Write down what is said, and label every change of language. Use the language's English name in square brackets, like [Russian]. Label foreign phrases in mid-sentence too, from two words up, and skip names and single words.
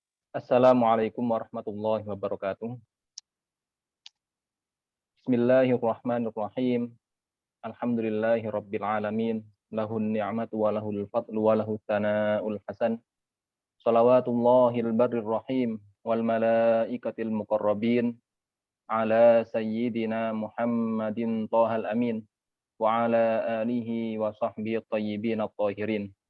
[Arabic] السلام عليكم ورحمة الله وبركاته بسم الله الرحمن الرحيم. الحمد لله رب العالمين. له النعمة وله الفضل وله الثناء الحسن. صلوات الله البر الرحيم والملائكة المقربين على سيدنا محمد طه الأمين وعلى آله وصحبه الطيبين الطاهرين.